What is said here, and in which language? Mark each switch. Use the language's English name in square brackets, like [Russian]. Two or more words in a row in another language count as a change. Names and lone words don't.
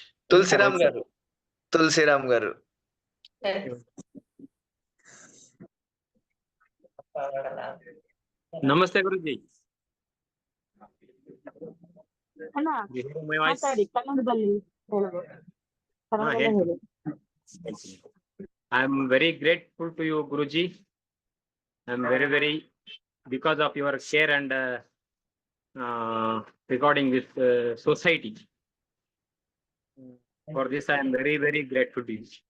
[Telugu] తులసిరామ్ గారు, తులసిరామ్ గారు. [Kannada] ನಮಸ್ತೆ ಗುರುಜಿ. ಅಣ್ಣ ಮಾತಾಡಿ ಕನ್ನಡದಲ್ಲಿ ಹೇಳಬಹುದು. ಕನ್ನಡದಲ್ಲೇ ಹೇಳಿ. [English] I am very grateful to you, Guruji. I am very because of your care and regarding this society. For this, I am very grateful to you.